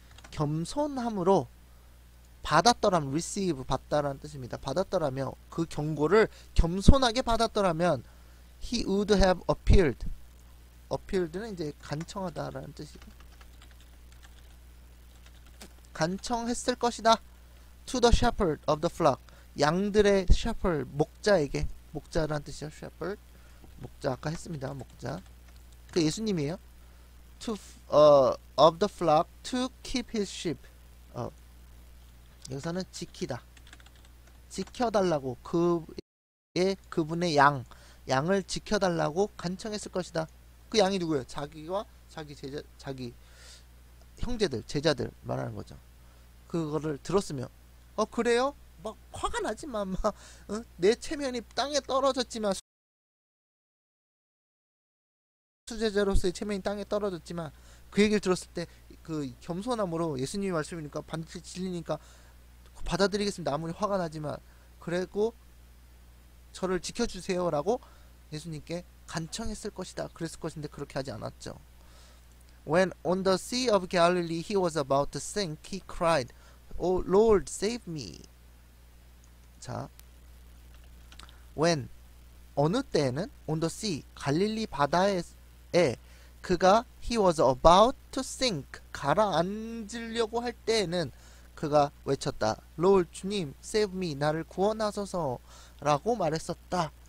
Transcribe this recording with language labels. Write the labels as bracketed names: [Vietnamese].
[Korean] 겸손함으로 받았더라면 receive 받다라는 뜻입니다. 받았더라면 그 경고를 겸손하게 받았더라면 [English] he would have appealed [Korean] 는 이제 간청하다라는 뜻이고 간청했을 것이다. [English] to the shepherd of the flock 양들의 shepherd [Korean] 목자에게 목자라는 뜻이죠. shepherd 목자 아까 했습니다. 목자 그 예수님이에요. [English] to of the flock to keep his sheep [Korean] 여기서는 지키다 지켜달라고 그분의 양을 지켜달라고 간청했을 것이다. 그 양이 누구예요? 자기와 자기 형제들 제자들 말하는 거죠. 그거를 들었으면 그래요? 막 화가 나지만 막 내 체면이 땅에 떨어졌지만 수제자로서의 체면이 땅에 떨어졌지만 그 얘기를 들었을 때 그 겸손함으로 예수님이 말씀이니까 반드시 진리니까 받아들이겠습니다. 아무리 화가 나지만 그리고 저를 지켜주세요 라고 예수님께 간청했을 것이다. 그랬을 것인데 그렇게 하지 않았죠. [English] When on the sea of Galilee he was about to sink, he cried, "O Lord, save me." [Korean] 자, when 어느 때에는 [English] on the sea [Korean] 갈릴리 바다에 그가 [English] he was about to sink [Korean] 가라앉으려고 할 때에는 그가 외쳤다. Lord 주님, [English] save me [Korean] 나를 구원하소서 라고 말했었다.